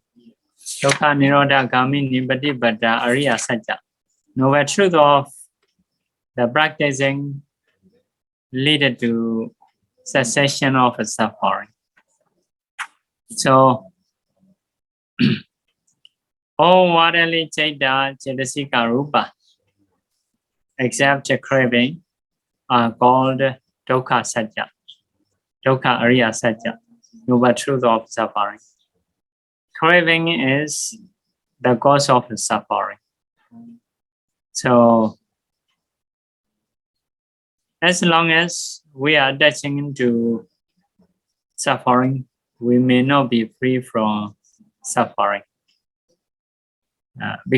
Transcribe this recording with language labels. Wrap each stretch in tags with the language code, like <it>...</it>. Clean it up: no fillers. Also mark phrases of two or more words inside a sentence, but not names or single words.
<pi>Dukkha Nirodha Gami Nibbāna Ariya-sacca,</pi> <en>noble truth of the practicing lead to cessation of suffering. So, all worldly</en> <pi>citta, cetasika, rupa,</pi> <en>except craving, are called</en> <pi>dukkha-sacca, dukkha ariya-sacca,</pi> <en>noble truth of suffering. Craving is the cause of suffering. So, as long as we are attaching to suffering, we may not be free from suffering.</en>